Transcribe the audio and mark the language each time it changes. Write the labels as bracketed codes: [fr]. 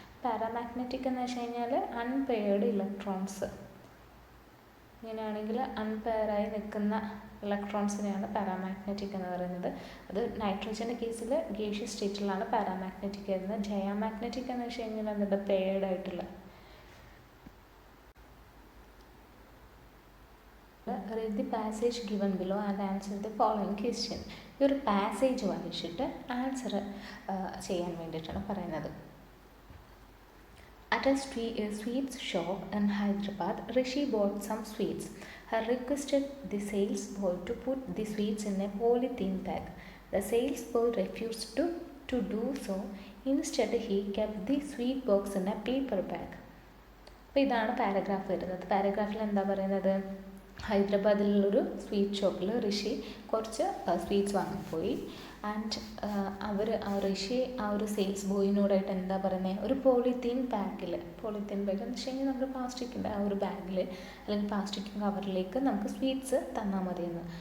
[ml] Paramagnetic എന്ന് വെച്ച് കഴിഞ്ഞാൽ അൺപെയർഡ് ഇലക്ട്രോൺസ്, ഇങ്ങനെയാണെങ്കിൽ അൺപെയറായി നിൽക്കുന്ന ഇലക്ട്രോൺസിനെയാണ് പാരാമാഗ്നറ്റിക് എന്ന് പറയുന്നത്. അത് നൈട്രജൻ്റെ കേസിൽ ഗേഷ്യസ് സ്റ്റേറ്റിലാണ് പാരാമാഗ്നറ്റിക് വരുന്നത്. ഡയാമാഗ്നറ്റിക് എന്ന് വെച്ച് കഴിഞ്ഞാൽ അതിൻ്റെ പെയർഡ് ആയിട്ടുള്ള. [en] read the passage given below and answer the following question. [ml] ഈ ഒരു പാസേജ് വായിച്ചിട്ട് ആൻസർ ചെയ്യാൻ വേണ്ടിയിട്ടാണ് പറയുന്നത്. [en] At a sweets shop in Hyderabad, Rishi bought some sweets. He requested the sales boy to put the sweets in a polythene bag. The sales boy refused to do so. Instead, he kept the sweet box in a paper bag. [ml] അപ്പോൾ ഇതാണ് paragraph വരുന്നത്. പാരഗ്രാഫിൽ എന്താ പറയുന്നത്? ഹൈദരാബാദിലുള്ളൊരു sweet ഷോപ്പിൽ ഋഷി കുറച്ച് sweets വാങ്ങിപ്പോയി. And ഋഷി ആ ഒരു sales ബോയിനോടായിട്ട് എന്താ പറയുന്നത്? ഒരു പോളിത്തീൻ ബാഗ് എന്ന് വെച്ച് കഴിഞ്ഞാൽ നമ്മൾ പ്ലാസ്റ്റിക്കിൻ്റെ ആ ഒരു ബാഗിൽ അല്ലെങ്കിൽ പ്ലാസ്റ്റിക് കവറിലേക്ക് നമുക്ക് സ്വീറ്റ്സ് തന്നാൽ മതിയെന്ന്.